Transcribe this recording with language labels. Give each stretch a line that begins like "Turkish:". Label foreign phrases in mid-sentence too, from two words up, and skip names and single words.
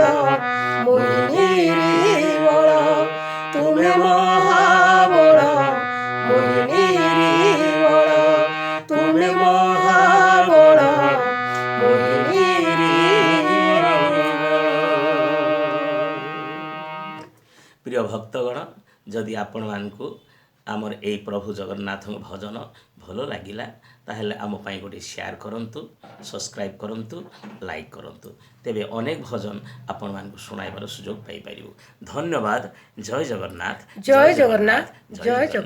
Odia: ମୋହିନୀ ବଳ ତୁମି ମହାବଳ ମୋହିନୀ ବଳ ତୁମି ମହାବଳ ମୋହିନୀ ପ୍ରିୟ ଭକ୍ତଗଣ ଯଦି ଆପଣ ମାନଙ୍କୁ ଆମର এই ପ୍ରଭୁ ଜଗନ୍ନାଥଙ୍କ ଭଜନ ଭଲ ଲାଗିଲା ତାହେଲେ ଆମ ପାଇଁ ଗୋଟେ ସେୟାର କରନ୍ତୁ ସବସ୍କ୍ରାଇବ୍ କରନ୍ତୁ ଲାଇକ୍ କରନ୍ତୁ ତେବେ ଅନେକ ଭଜନ ଆପଣମାନଙ୍କୁ ଶୁଣାଇବାର ସୁଯୋଗ ପାଇପାରିବୁ ଧନ୍ୟବାଦ ଜୟ ଜଗନ୍ନାଥ ଜୟ ଜଗନ୍ନାଥ ଜୟ ଜଗନ୍ନାଥ।